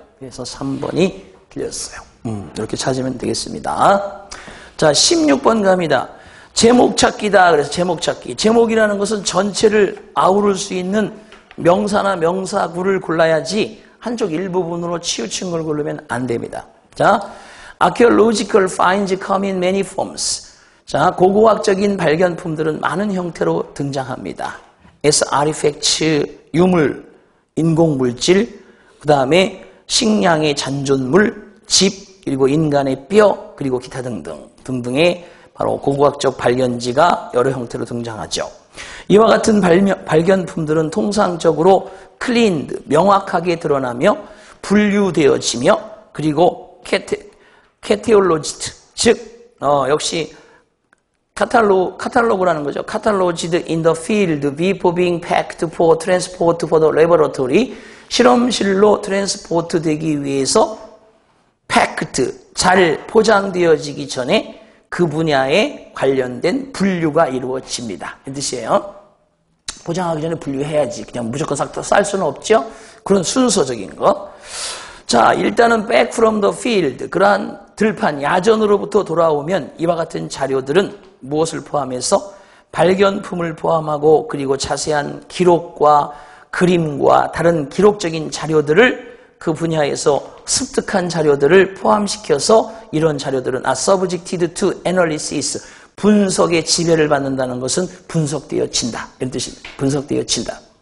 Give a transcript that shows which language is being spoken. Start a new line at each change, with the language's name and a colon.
Korean: 그래서 3번이 틀렸어요. 이렇게 찾으면 되겠습니다. 자, 16번 갑니다. 제목 찾기다. 그래서 제목 찾기. 제목이라는 것은 전체를 아우를 수 있는 명사나 명사구를 골라야지 한쪽 일부분으로 치우친 걸 고르면 안 됩니다.
English: 자, archaeological finds come in many forms.
Korean: 자, 고고학적인 발견품들은 많은 형태로 등장합니다.
English: as artifacts,
Korean: 유물, 인공물질, 그 다음에 식량의 잔존물, 집, 그리고 인간의 뼈, 그리고 기타 등등의 바로 고고학적 발견지가 여러 형태로 등장하죠. 이와 같은 발견품들은 통상적으로 cleaned, 명확하게 드러나며 분류되어지며 그리고 cataloged, 즉 역시 카탈로그라는 거죠.
English: cataloged in the field before being packed for transport for the laboratory.
Korean: 실험실로 트랜스포트 되기 위해서 packed, 잘 포장되어지기 전에 그 분야에 관련된 분류가 이루어집니다. 이 뜻이에요. 포장하기 전에 분류해야지. 그냥 무조건 쌀 수는 없죠. 그런 순서적인 거.
English: 자, 일단은 back from the field.
Korean: 그러한 들판, 야전으로부터 돌아오면 이와 같은 자료들은 무엇을 포함해서 발견품을 포함하고 그리고 자세한 기록과 그림과 다른 기록적인 자료들을 그 분야에서 습득한 자료들을 포함시켜서 이런 자료들은
English: subjected to analysis,
Korean: 분석의 지배를 받는다는 것은 분석되어진다. 이런 뜻입니다. 분석되어진다.